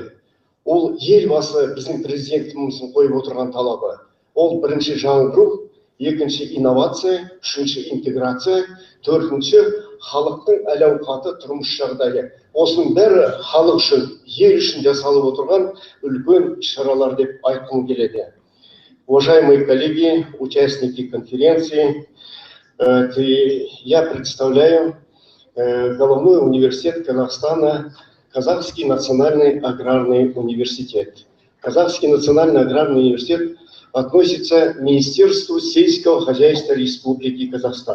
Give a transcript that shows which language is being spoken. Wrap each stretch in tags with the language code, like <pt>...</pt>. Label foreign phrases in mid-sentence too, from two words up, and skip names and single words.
<kk>Ол елбасы біздің президентіміздің қойып отырған талабы. Ол бірінші жаңғыру, екінші инновация, үшінші интеграция, төртінші халықтың әл-ауқаты, тұрмыс жағдайы. Осының бәрі халық үшін, ел үшін жасалып отырған үлкен шаралар деп айтқым келеді.</kk> <ru>Уважаемые коллеги, участники конференции, я представляю головной университет Казахстана Казахский национальный аграрный университет. Казахский национальный аграрный университет относится к Министерству сельского хозяйства Республики Казахстан.</ru>